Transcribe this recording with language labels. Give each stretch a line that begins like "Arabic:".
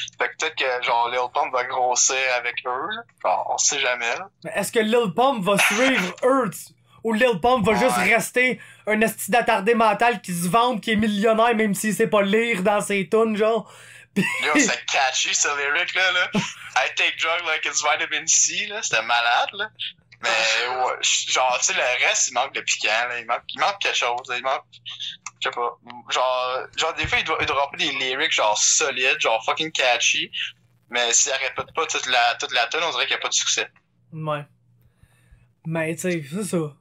French: Fait que peut-être que, genre, Lil Pump va grossir avec eux, là. Genre, on sait jamais, là. Mais est-ce que Lil Pump va suivre eux, ou Lil Pump va juste rester un esti d'attardé mental qui se vante, qui est millionnaire, même s'il sait pas lire dans ses tunes, genre? Yo, c'est catchy, ce lyric, là.
English: I take drugs like it's vitamin C, là.
French: C'était malade, là. Mais, ouais, genre, tu sais, le reste, il manque de piquant, là. Il manque quelque chose, là. Il manque, je sais pas. Genre, des fois, il doit dropper des lyrics, genre, solides, genre, fucking catchy. Mais s'il répète pas toute la tune, on dirait qu'il y a pas de succès. Ouais. Mais, tu sais, c'est ça.